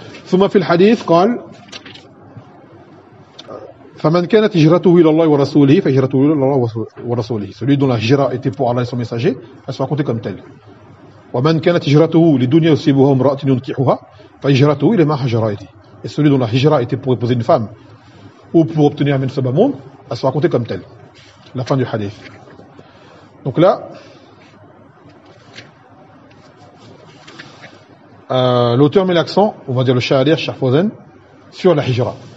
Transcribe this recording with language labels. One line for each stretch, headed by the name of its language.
Arabic: Thumma fil hadith, قال فمن كانت هجرته الى الله ورسوله فهجرته الى الله ورسوله.
French: Celui dont la hijra était pour Allah et son messager, elle sera comptée comme telle.
Arabic: ومن كانت هجرته لدنيا يصيبها امرأة ينكحها فهجرته الى ما هاجر إليه.
French: Et celui dont la hijra était pour épouser une femme ou pour obtenir un sabab monde, elle sera comptée comme telle. La fin du hadith. Donc là, l'auteur met l'accent, on va dire le sha'ir Cheikh Fawzan, sur la hijra.